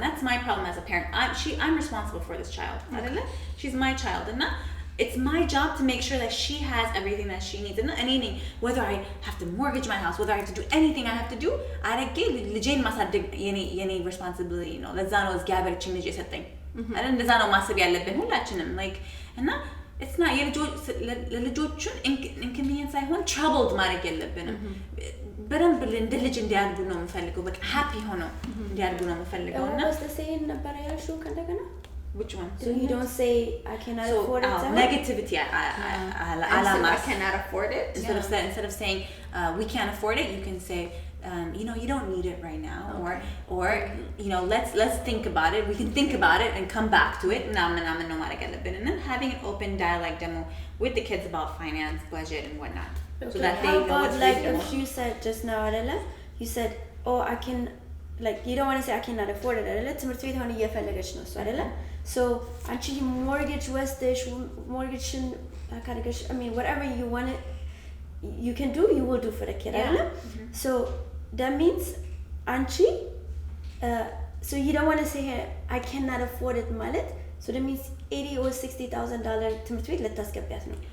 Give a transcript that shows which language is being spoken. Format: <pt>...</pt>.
<en>That's my problem as a parent. I'm responsible for this child. Okay. She's my child. And it's my job to make sure that she has everything that she needs. And anything, whether I have to mortgage my house, whether I have to do anything I have to do,</en> <am>ልጄን ማሳደግ የኔ</am> <en>responsibility</en> <am>ነው። ለዛ ነው እግዚአብሔር እቺን ልጅ የሰጠኝ። አይደል? እንደዛ ነው ማሰብ ያለብን ሁላችንም። እና</am> <en>it's not</en> <am>ለልጆቹን inconvenience ሳይሆን troubled ማድረግ የለብንም። በደንብ እንደ ልጅ እንዲያድጉ ነው የምፈልገው። በቃ happy ሆነው እንዲያድጉ ነው የምፈልገው። እና</am> <en>what's the saying</en> <am>ነበር ያልሽው ከእንደገና</am> <en>Which one? So you don't say I cannot afford it. Negativity. I cannot afford it. Instead of saying we can't afford it, you can say you don't need it right now, or let's think about it. We can think about it and come back to it. And then having an open dialogue demo with the kids about finance, budget, and whatnot, so that they know what's like if you said just now, Adela, you said, oh, I can. Like you don't want to say I cannot afford it.</en> <am>Adela, ትምህርት ቤት ሆነ እየፈለገች ነው እሱ አይደለ?</am> <en>So actually mortgage westish mortgage I mean whatever you want it you can do, you will do for the kid. So that means actually so you don't want to say I cannot afford it ማለት so that means $80,000 or $60,000</en> <am>ትምህርት ቤት ልታስገቢያት ነው.</am>